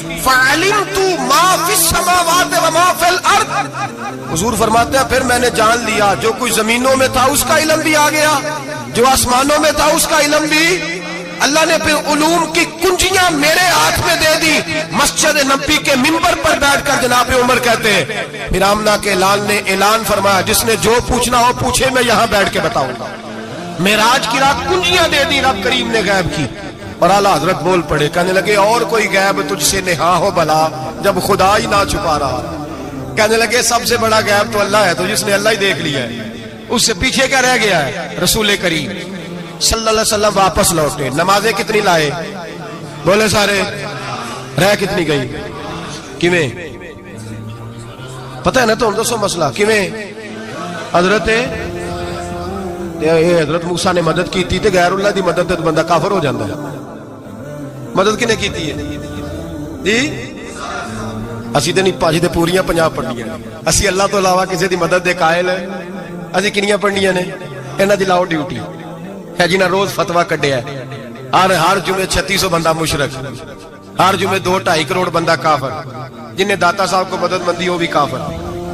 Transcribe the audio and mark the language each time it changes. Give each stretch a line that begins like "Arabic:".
Arabic: فَعَلِمْتُ مَا فِي السَّمَاوَاتِ وَمَا فِي الْأَرْضِ,
Urdu: حضور فرماتے ہیں پھر میں نے جان لیا جو کچھ زمینوں میں تھا اس کا علم بھی آ گیا, جو آسمانوں میں تھا اس کا علم بھی. اللہ نے پھر علوم کی کنجیاں میرے ہاتھ میں دے دی. مسجد نبی کے منبر پر بیٹھ کر جناب عمر کہتے ہیں پھر آمنہ کے لال نے اعلان فرمایا جس نے جو پوچھنا ہو پوچھے, میں یہاں بیٹھ کے بتاؤں گا. معراج کی رات کنجیاں دے دی رب کریم نے غیب کی. اور اعلیٰ حضرت بول پڑے, کہنے لگے اور کوئی غیب تجھ سے نہا ہو بھلا جب خدا ہی نہ چھپا رہا. کہنے لگے سب سے بڑا غیب تو اللہ ہے, تو جس نے اللہ ہی دیکھ لیا ہے اس سے پیچھے کیا رہ گیا ہے. رسول کریم صلی اللہ علیہ وسلم واپس لوٹے, نمازیں کتنی لائے بولے سارے, رہ کتنی گئی,
Punjabi: کیویں پتہ ہے نا تو ہم دسو مسئلہ کیویں. حضرت موسیٰ نے مدد کی تھی, غیر اللہ دی مدد تو بندہ کافر ہو جاندہ ہے. مدد کنے کی تھی ہے جی, اسی تے نہیں پاجی تے پوریاں 50 پڑھنیاں, اسی اللہ تو علاوہ کسی دی مدد دے قائل ہے. اسی کنیاں پڑھنیاں نے, انہاں دی لاؤ ڈیوٹی ہے جنہاں روز فتویٰ کڈیا ہے. ہر جمعے 3600 بندہ مشرک, ہر جمعے 2-2.5 کروڑ بندہ کافر, جنہیں داتا صاحب کو مدد مندی وہ بھی کافر.